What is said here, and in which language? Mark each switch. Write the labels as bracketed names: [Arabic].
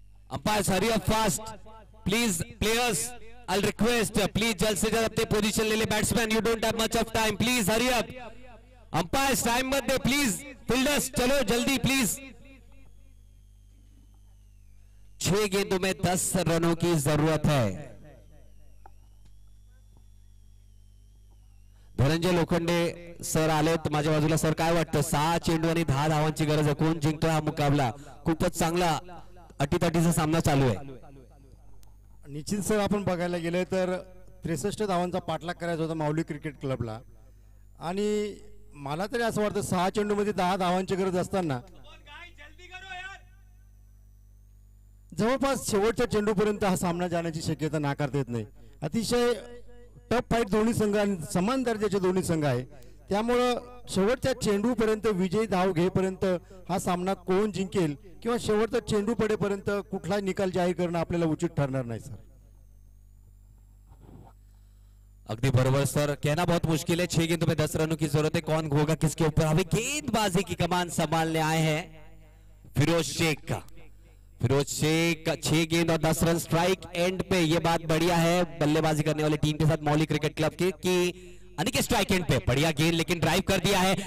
[English] Umpires, hurry up fast, please. Players, I'll request, please [Hindi] जल्द से जल्द अपने पोजीशन ले ले। [English] Batsman, you don't have much of time, please hurry up. [Hindi] Umpires, time मत दे please. Fielders चलो जल्दी प्लीज। 6 गेंदों में 10 रनों की जरूरत है। [Marathi] धनंजय लोखंडे सर आलेत माझ्या बाजूला। सर काय वाटतं? 6 चेंडू आणि 10 धावांची गरज आहे। कोण जिंकतोय हा मुकाबला? खूपच चांगला अटीतटीचा सामना चालू आहे। निश्चित सर, आपण बघायला गेले तर 63 धावांचा पाठलाग करायचा होता माऊली क्रिकेट क्लबला, आणि मला तरी असं वाटतं 6 चेंडूमध्ये 10 धावांची गरज असताना जवळपास शेवटच्या चेंडूपर्यंत हा सामना जाण्याची शक्यता नाकारता येत नाही। अतिशय टफ फाईट दोन्ही संघ आणि समान दर्जाचे दोन्ही संघ आहे, त्यामुळं शेवटच्या चेंडूपर्यंत विजयी धाव घेईपर्यंत हा सामना कोण जिंकेल किंवा शेवटचा चेंडू पडेपर्यंत कुठला निकाल जाहीर करणं आपल्याला उचित ठरणार नाही सर। अगदी बरोबर सर, [Hindi] कहना बहुत मुश्किल है। 6 गेंदों में 10 रनों की जरूरत है। कौन होगा किसके ऊपर? अभी गेंदबाजी की कमान संभालने आए हैं फिरोज शेख का। फिरोज शेख 6 गेंद और 10 रन स्ट्राइक एंड पे। ये बात बढ़िया है बल्लेबाजी करने वाली टीम के साथ मौली क्रिकेट क्लब की कि अनिकेत स्ट्राइक एंड पे बढ़िया गेंद, लेकिन ड्राइव कर दिया है।